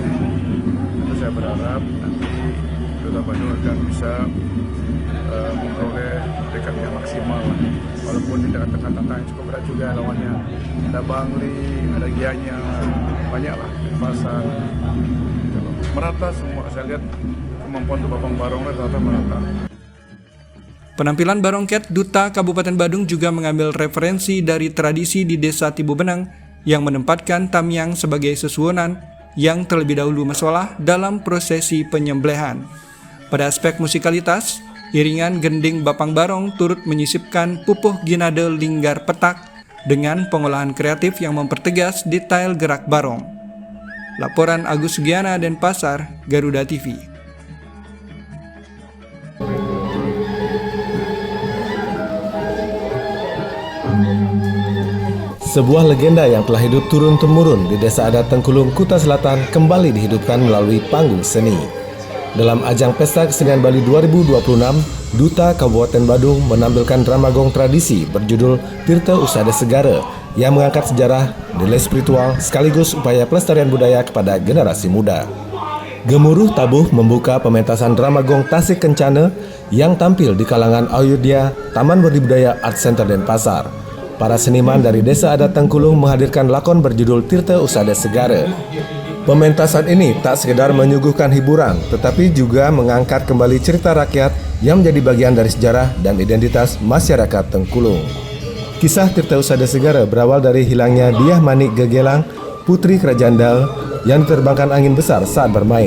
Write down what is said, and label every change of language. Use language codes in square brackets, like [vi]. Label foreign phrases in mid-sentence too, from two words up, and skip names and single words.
[id] Tentu saya berharap nanti Duta Badung akan bisa memperoleh dekat yang maksimal. Walaupun di tengah-tengah tantangan cukup berat juga lawannya. Ada Bangli, ada Gianyar, banyak lah, pasar. Merata semua saya lihat kemampuan untuk Bapang Barong ternyata menantang. Penampilan Barongket Duta Kabupaten Badung juga mengambil referensi dari tradisi di Desa Tibubenang yang menempatkan tamiang sebagai sesuonan yang terlebih dahulu masalah dalam prosesi penyembelihan. Pada aspek musikalitas, iringan gending Bapang Barong turut menyisipkan pupuh ginade linggar petak dengan pengolahan kreatif yang mempertegas detail gerak barong. Laporan Agus Giana Denpasar, Garuda TV. Sebuah legenda yang telah hidup turun-temurun di Desa Adat Tengkulung, Kuta Selatan kembali dihidupkan melalui panggung seni. Dalam ajang Pesta Kesenian Bali 2026, Duta Kabupaten Badung menampilkan drama gong tradisi berjudul Tirta Usada Segara yang mengangkat sejarah, nilai spiritual, sekaligus upaya pelestarian budaya kepada generasi muda. Gemuruh tabuh membuka pementasan drama gong Tasik Kencana yang tampil di kalangan Ayodhya Taman Budaya Art Center Denpasar. Para seniman dari Desa Adat Tengkulung menghadirkan lakon berjudul Tirta Usada Segara. Pementasan ini tak sekedar menyuguhkan hiburan, tetapi juga mengangkat kembali cerita rakyat yang menjadi bagian dari sejarah dan identitas masyarakat Tengkulung. Kisah Tirta Usada Segara berawal dari hilangnya Diah Manik Gegelang, putri Kerajaan Dal, yang diterbangkan angin besar saat bermain.